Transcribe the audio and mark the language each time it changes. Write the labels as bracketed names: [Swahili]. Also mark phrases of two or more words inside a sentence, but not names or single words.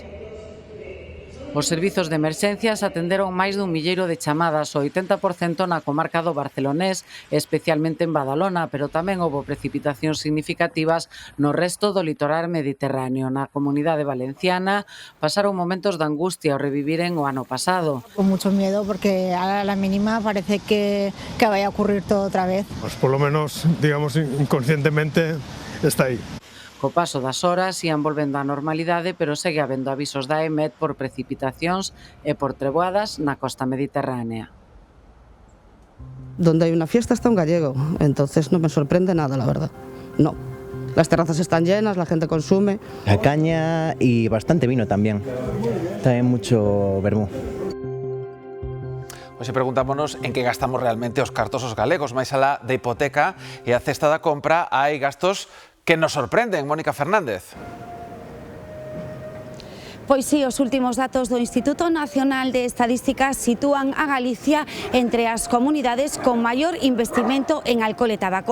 [Galician] Os servizos de emerxencias atenderon máis dun milleiro de chamadas, o 80% na comarca do Barcelonés, especialmente en Badalona, pero tamén houbo precipitacións significativas no resto do litoral mediterráneo. Na Comunidade Valenciana pasaron momentos de angustia ao reviviren o ano pasado. [Spanish] Con mucho miedo porque a la mínima parece que vaya a ocurrir todo otra vez. Pues por lo menos, digamos, inconscientemente está ahí. [Galician] Co paso das horas ían volvendo á normalidade, pero segue habendo avisos da EMET por precipitacións e por treboadas na costa mediterránea. [Spanish] Donde hay una fiesta está un gallego, entonces no me sorprende nada, la verdad. No. Las terrazas están llenas, la gente consume. La caña y bastante vino también. También mucho vermú. [Galician] Hoxe preguntámonos en que gastamos realmente os cartos os galegos. Máis alá da hipoteca e a cesta da compra hai gastos que nos sorprenden. Mónica Fernández. Pois sí, os últimos datos do Instituto Nacional de Estadística sitúan a Galicia entre as comunidades con maior investimento en alcohol e tabaco.